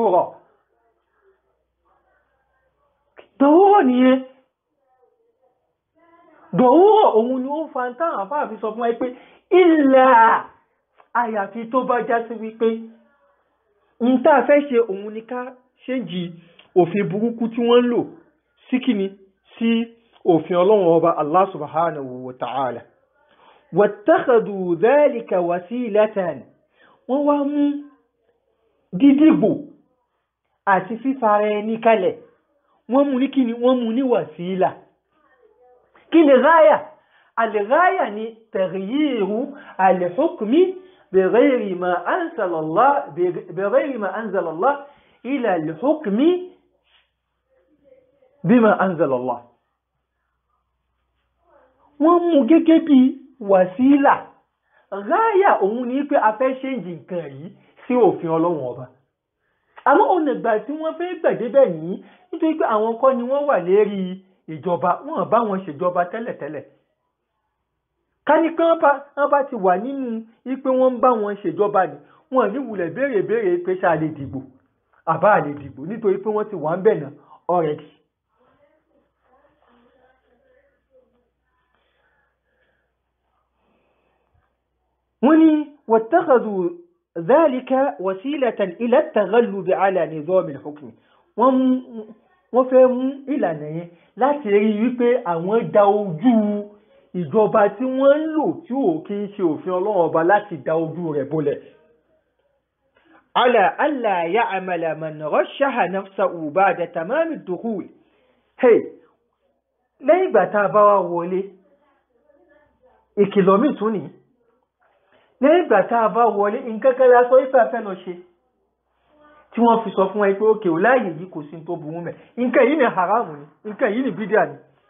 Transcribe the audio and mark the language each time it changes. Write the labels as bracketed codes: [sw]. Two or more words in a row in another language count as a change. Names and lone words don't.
[yo] dọ̀wúrọ̀ nìyẹn dọ̀wúrọ̀ òun ni ó fa ń tán àfáà fi sọ fún ẹ pé ilẹ̀ àyàfi tó bá já sí wípé ń tá fẹ́ ṣe òun ni ká ṣéǹjì òfin burúkú tí wọ́n ń lò sí kíni sí òfin Ọlọ́run ọba [ar] الله سبحانه وتعالى واتخذوا ذلك وسيلة [yo] wọ́n wá mú dídìbò àti fífara ẹni kalẹ̀ wọ́n mú ní kíni wọ́n mú ní wàsílà kí ni gáyà al-gáyà ni [ar] تغيير الحكم بغير ما أنزل الله إلى الحكم بما أنزل الله [yo] wọ́n mú gẹ́gẹ́ bí wàsílà gáyà òun ní pé a fẹ́ ṣéǹjì nǹkan yìí sí òfin Ọlọ́run ọba àmọ́ ọ̀nà ìgbà tí wọ́n fẹ́ gbàdébẹ̀ yìí nítorí pé àwọn kọ́ ni wọ́n wà lérí ìjọba wọ́n bá wọn ṣèjọba tẹ́lẹ̀tẹ́lẹ̀ ká ní kí wọ́n bá ti wà nínú wípé wọ́n ń bá wọn ṣèjọba ni wọ́n ní wulẹ̀ béèrè pé ṣá lè dìbò àbá lè dìbò nítorí pé wọ́n ti wà ń bẹ̀ náà already. wọ́n ní [ar] واتخذوا ذلك وسيلة إلى التغلب على نظام الحكم [yo] wọ́n fẹ́ mú ìlànà yẹn láti rí wípé àwọn dá ojú ìjọba tí wọ́n ń lò tí ò kí ń ṣe òfin Ọlọ́run ọba láti dá ojú rẹ̀ bolẹ̀. [ar] على ألا يعمل من رشح نفسه بعد تمام الدخول. [yo] lẹ́yìn ìgbà tá a bá wá wọlé ìkìlọ̀ mi tún ní lẹ́yìn ìgbà tá a bá wọlé nǹkan kan la sọ ìfẹ́ fẹ́ lọ ṣe tí wọ́n fi sọ fún ẹ pé òkè ò láàyè yìí kò sí tó burú mẹ́ nǹkan yìí ni haramu ni nǹkan yìí ni bídíà ni